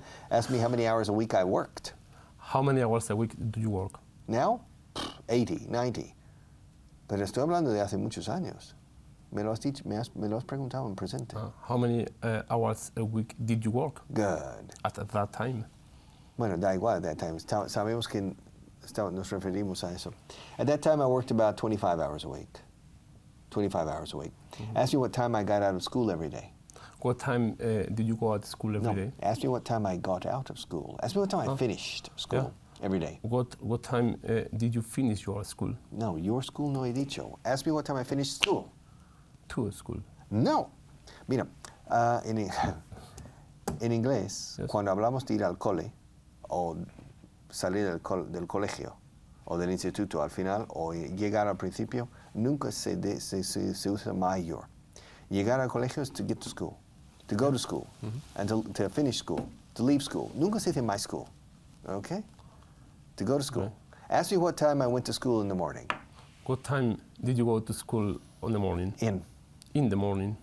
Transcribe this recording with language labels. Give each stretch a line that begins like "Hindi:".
English: Ask me how many hours a week I worked. How many hours a week do you work?
Spanish: Now? 80, 90. Pero estoy hablando de hace muchos años. Me lo has dicho, me lo has preguntado en presente.
English: How many hours a week did you work Good. at that time?
Spanish: Bueno, da igual at that time. Sabemos que nos referimos a eso.
English: At that time, I worked about 25 hours a week. 25 hours a week. Ask me what time I got out of school every day. What time did you go to school every day? Ask me what time I got out of school. Ask me what time I finished school every day. What time did you finish your school? No, your school
Spanish: no he dicho.
English: Ask me what time I finished school. To school. No.
Spanish: Mira, en inglés, cuando hablamos de ir al cole o salir del colegio o del instituto al final o llegar al principio, nunca se usa mayor. Llegar al colegio es
English: to get to school, to go to school, and to finish school, to leave school.
Spanish: Nunca se dice my school, okay?
English: To go to school. Okay. Ask me what time I went to school in the morning. What time did you go to school in the morning? In the morning.